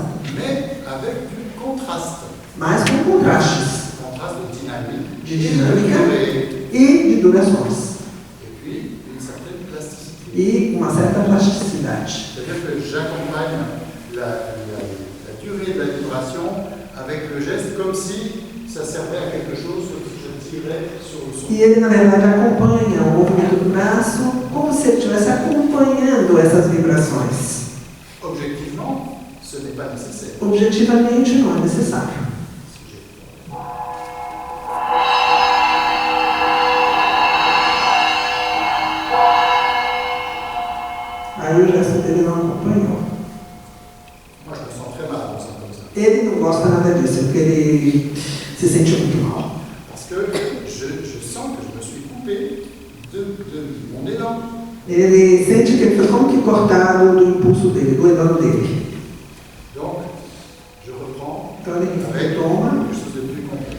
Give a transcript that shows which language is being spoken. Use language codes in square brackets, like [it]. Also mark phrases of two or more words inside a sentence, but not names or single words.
[fr] mais avec du contraste. [pt] mas com contrastes [fr] Contraste dynamique, [pt] de dinâmica [fr] durée, [pt] e de durações. [fr] et puis une certaine plasticité. [pt] E uma certa plasticidade. [fr] C'est-à-dire que j'accompagne la durée de la vibration avec le geste comme si ça servait à quelque chose que je tirais sur le son. [pt] E ele, na verdade, acompanha o movimento do braço como se ele estivesse acompanhando essas vibrações. [fr] Objectivement, ce n'est pas nécessaire. [pt] Objetivamente, não é necessário. Aí o gesto dele não acompanhou. [fr] Moi, je me sens très mal en faisant comme ça. [pt] Ele não gosta nada disso, porque ele se sente muito mal. [fr] Parce que je sens que je me suis coupé de mon élan. [pt] Ele sente que ele foi como que cortado do impulso dele, do elan dele. [fr] Donc, je reprends [pt] Então ele [fr] avec [pt] retoma [fr] quelque chose de plus complet.